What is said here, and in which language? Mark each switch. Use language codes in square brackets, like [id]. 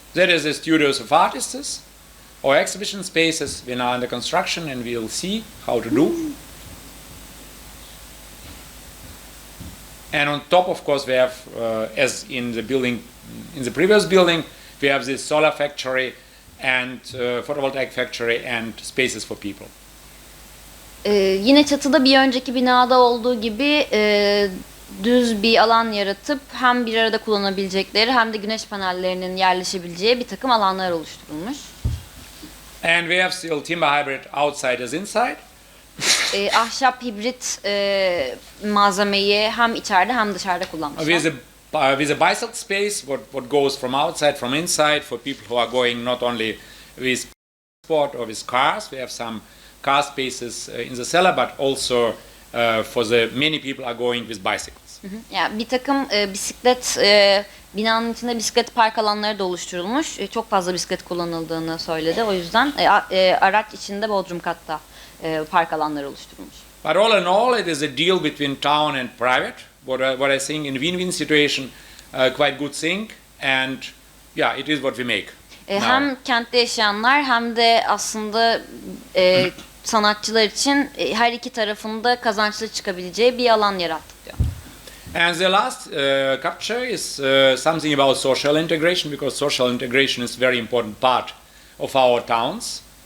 [en] There is the studios of artists or exhibition spaces we are under construction and we'll see how to do. And on top, of course, we have, as in the building, in the previous building, we have this solar factory and photovoltaic factory and spaces for people. [tr] Yine çatıda bir önceki binada olduğu gibi düz bir alan yaratıp hem bir arada kullanabilecekleri hem de güneş panellerinin yerleşebileceği bir takım alanlar oluşturulmuş. [en] And we have still timber hybrid outside as inside. [tr] Ahşap hibrit malzemeyi hem içeride hem dışarıda kullanmışlar. [en] With a bicycle space, what goes from outside, from inside, for people who are going not only with sport or with cars. We have some car spaces in the cellar, but also for the many people are going with bicycles. [tr] Yani bir takım bisiklet binanın içinde bisiklet park alanları da oluşturulmuş. Çok fazla bisiklet kullanıldığını söyledi. O yüzden araç içinde bodrum katta park alanları oluşturulmuş. [en] But all in all, it is a deal between town and private. What I think in win-win situation, quite good thing, and yeah, it is what we make. [tr] Hem kentte yaşayanlar hem de aslında sanatçılar için her iki tarafında kazançlı çıkabileceği bir alan yarattık diyor. [en] And the last capture is something about social integration, because social integration is very important part of our towns.